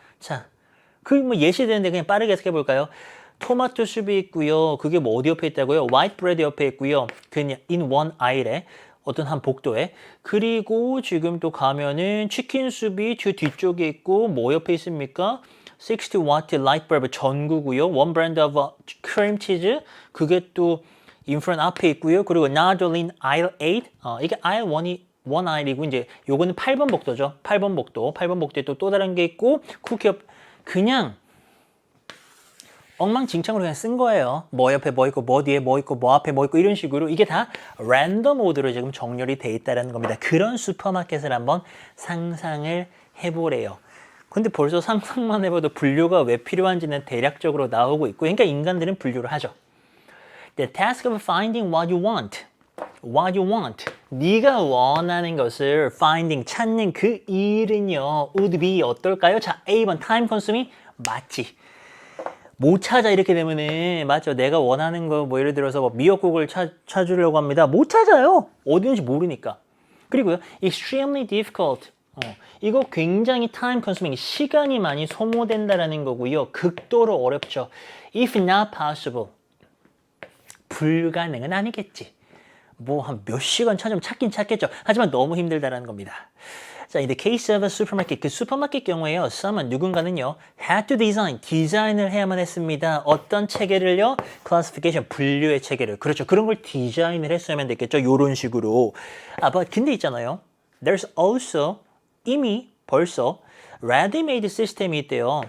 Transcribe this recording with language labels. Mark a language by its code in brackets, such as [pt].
[ko] 자, 그 뭐 예시되는데 그냥 빠르게 해석해 볼까요? 토마토 숲이 있고요. 그게 뭐 어디 옆에 있다고요? 화이트 브레드 옆에 있고요. 그냥 [en] in one aisle [ko] 에 어떤 한 복도에. 그리고 지금 또 가면은 치킨 숲이 뒤쪽에 있고 뭐 옆에 있습니까? [en] 60W light bulb [ko] 전구고요. [en] one brand of cream cheese [ko] 그게 또 [en] in front [ko] 앞에 있고요. 그리고 [en] another in aisle 8 [ko] 이게 aisle 1이 원 아이리고 이제 요거는 8번 복도죠. 8번 복도. 8번 복도에 또 다른 게 있고 쿠키 옆 그냥 엉망진창으로 그냥 쓴 거예요. 뭐 옆에 뭐 있고 뭐 뒤에 뭐 있고 뭐 앞에 뭐 있고 이런 식으로 이게 다 랜덤 오더로 지금 정렬이 돼 있다는 겁니다. 그런 슈퍼마켓을 한번 상상을 해보래요. 근데 벌써 상상만 해봐도 분류가 왜 필요한지는 대략적으로 나오고 있고 그러니까 인간들은 분류를 하죠. [en] The task of finding what you want. What you want. [ko] 네가 원하는 것을 [en] finding, [ko] 찾는 그 일은요. [en] would be [ko] 어떨까요? 자, A번 [en] time consuming [ko] 맞지. 못 찾아 이렇게 되면은 맞죠. 내가 원하는 거 뭐 예를 들어서 뭐 미역국을 찾으려고 합니다. 못 찾아요. 어디 있는지 모르니까. 그리고요. [en] extremely difficult. [ko] 이거 굉장히 [en] time consuming, [ko] 시간이 많이 소모된다라는 거고요. 극도로 어렵죠. [en] if not possible. [ko] 불가능은 아니겠지. 뭐 한 몇 시간 찾으면 찾긴 찾겠죠. 하지만 너무 힘들다라는 겁니다. [en] 자, in the case of a supermarket, [ko] 그 슈퍼마켓 경우에요. [en] someone, [ko] 누군가는요. [en] had to design, [ko] 디자인을 해야만 했습니다. 어떤 체계를요? classification, 분류의 체계를. 그렇죠. 그런 걸 디자인을 했어야만 됐겠죠. 요런 식으로. [en] but [ko] 근데 있잖아요. [en] There's also, [ko] 이미 벌써 [en] ready-made [ko] 시스템이 있대요.